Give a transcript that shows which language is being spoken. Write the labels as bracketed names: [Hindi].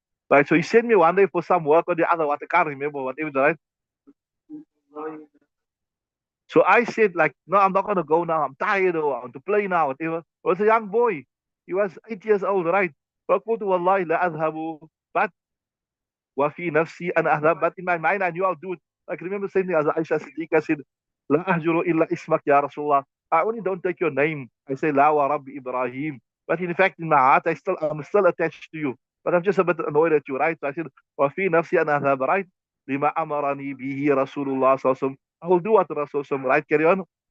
[English] Right, so he sent me one day for some work or the other, what I can't remember what even right. So I said, like, no, I'm not gonna go now. I'm tired or I want to play now, whatever. I was a young boy. He was 8 years old, right? [Arabic] فقلت والله لا أذهب. [English] But [Arabic] وفي نفسي أنا أذهب. [English] But in my mind, I knew I'll do it. Like, remember saying as Aisha Siddiqa said, [Arabic] لا أهجر إلا اسمك يا رسول الله. [English] I only don't take your name. I say, [Arabic] لا ورب إبراهيم. [English] But in fact, in my heart, I'm still attached to you. But I'm just a bit annoyed at you, right? So I said, [Arabic] وفي نفسي أنا أذهب, [English] right? [Arabic] لما أمرني به رسول الله صلى الله عليه وسلم. [English] I will do what Rasul sallallahu, right? Carry on.